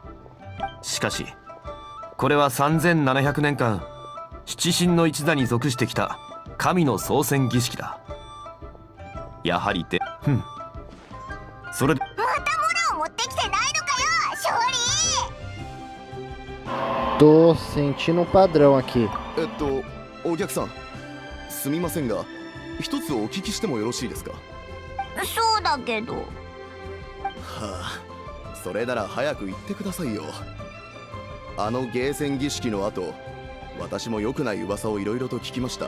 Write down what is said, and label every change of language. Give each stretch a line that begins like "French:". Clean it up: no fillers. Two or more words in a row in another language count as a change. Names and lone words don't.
Japanese: しかしこれは3700年間七神の一座に属してきた神の創選儀式だ。やはりでそれでまた物を持ってきてないのかよ勝利。
Portuguese: Tô sentindo um padrão aqui.
Japanese: お客さん、すみませんが一つお聞きしてもよろしいですか。そうだけど。はあ、それなら早く言ってくださいよ。あの芸戦儀式の後、私も良くない噂をいろいろと聞きました。